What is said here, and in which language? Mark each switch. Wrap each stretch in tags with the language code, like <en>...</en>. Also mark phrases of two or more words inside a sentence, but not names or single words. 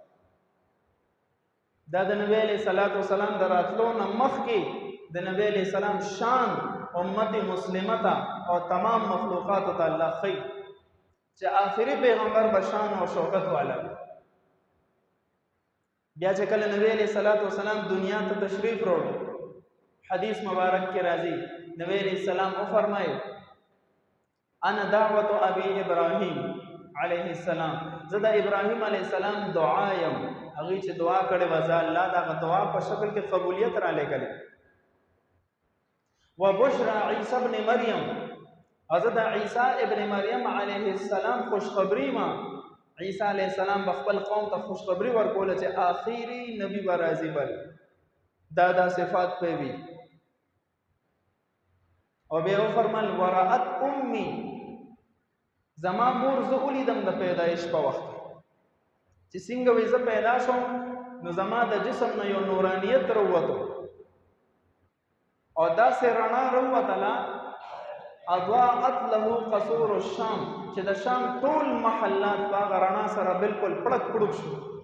<ps>دا د نبی</ps> <ar>علیہ الصلوۃ والسلام</ar> <ps>د راتلو نه مخکې د نبی</ps> <ar>علیہ السلام</ar> <ps>شان امت مسلمه ته او تمام مخلوقاتو ته الله ښیي چې آخري پیغمبر به شان او شوکت والا بیا چې کله نبی</ps> <ar>علیہ الصلوۃ والسلام</ar> <ps>دنیا ته تشریف راوړ حدیث مبارک کې راځي نبی</ps> <ar>علیہ السلام</ar> <ps>وفرمایي</ps> <ar>انا دعوت ابي ابراهيم عليه السلام</ar> <ps>زه د ابراهيم</ps> <ar>عليه السلام</ar> <ps>دعا یم هغه چې دعا کړې و ځا الله دا دعا په شکل کې قبولیت را لګلې</ps> <ar>وبشرى عيسى ابن مريم</ar> <ps>حضرت عيسى ابن مريم</ps> <ar>عليه السلام</ar> <ps>خوشخبری ما عيسى</ps> <ar>عليه السلام</ar> <ps>خپل قوم ته خوشخبری ورکول چې آخري نبی به راځي بل دا صفات په وی او بیا فرمل</ps> <ar>ورات امي</ar> <ps>زما مور زه ولیدم د پیدایش په وخت چې څنګه وې زه پیدا شوم نو زما د جسم نه یو نورانیت راووتو او داسې رڼا راووتله</ps> <ar>اضاءت له قصور الشام</ar> <ps>چې د شام ټول محلات په هغه رڼا سره بالکل پړک پړک شو</ps>